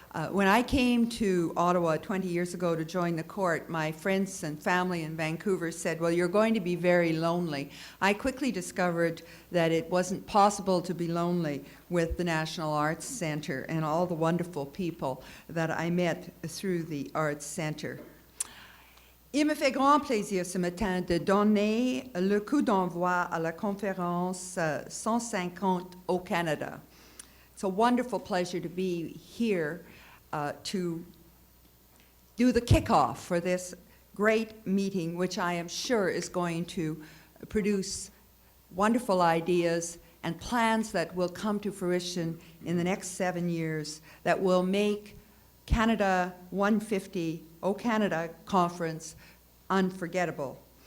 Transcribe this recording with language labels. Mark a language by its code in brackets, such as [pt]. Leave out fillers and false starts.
[en] When I came to Ottawa 20 years ago to join the court, my friends and family in Vancouver said, well, you're going to be very lonely. I quickly discovered that it wasn't possible to be lonely with the National Arts Centre and all the wonderful people that I met through the Arts Centre. [fr] Il me fait grand plaisir ce matin de donner le coup d'envoi à la conférence 150 au Canada. [en] It's a wonderful pleasure to be here to do the kickoff for this great meeting, which I am sure is going to produce wonderful ideas and plans that will come to fruition in the next 7 years that will make Canada 150 O Canada Conference unforgettable.